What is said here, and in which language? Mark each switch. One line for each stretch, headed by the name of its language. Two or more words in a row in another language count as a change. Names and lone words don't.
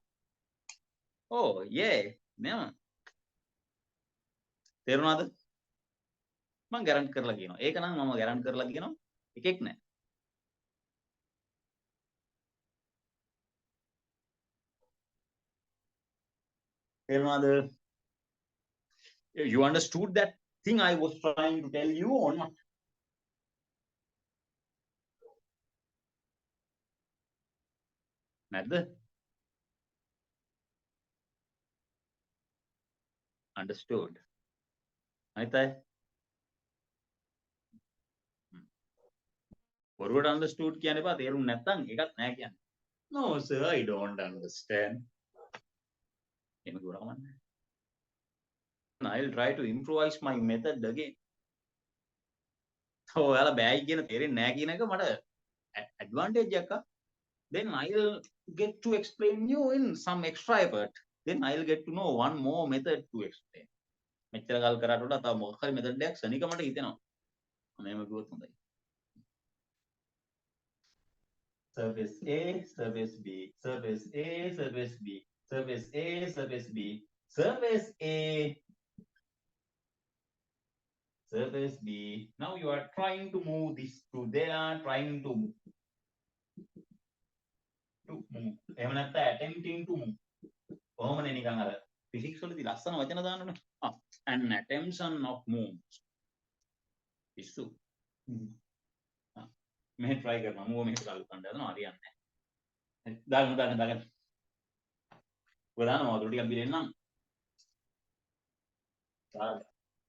English: Oh yeah,
Sinhala: නේම. තේරුණාද? මම ගැරන්ට් කරලා කියනවා. ඒක නම් මම ගැරන්ට් කරලා කියනවා. එකෙක් නැහැ. තේරුණාද?
English: You understood that thing I was trying to tell you or not?
Sinhala: නැද්ද?
English: Understood.
Sinhala: අනිත් අය බොරුවට understood කියන්න එපා. තේරුම් නැත්නම් ඒකත් නෑ කියන්න.
English: No sir, I don't understand.
Sinhala: එහෙම කිව්වම කමන්නේ.
English: I'll try to improvise my method again.
Sinhala: ඔයාලා බෑයි කියන තේරෙන්නේ නෑ කියන එක මට advantage එකක්.
English: Then I'll get to explain you in some extra effort. Then I'll get to know one more method to explain.
Sinhala: මෙච්චර කල් කරාට වඩා තව මොකක් හරි method එකක් සනික මට හිතෙනවා. මේව කිව්වොත් හොඳයි.
English: Surface A, surface B, surface A, surface B, surface A, surface B, surface A, surface B. Now you are trying to move this to there, trying to move.
Sinhala: එහෙම නැත්නම්
English: attempting to move.
Sinhala: කොහොමනේ නිකන් අර physics වලදී ලස්සන වචන දාන්නනේ.
English: An attention of moves.
Sinhala: පිස්සු. මෙහෙ try කරනවා. මූව මෙහෙට ගාලා කණ්ඩ හදනවා හරියන්නේ නැහැ. දාගන්න. ඔය දානවා වතුර ටිකක් බිරෙන්නම්.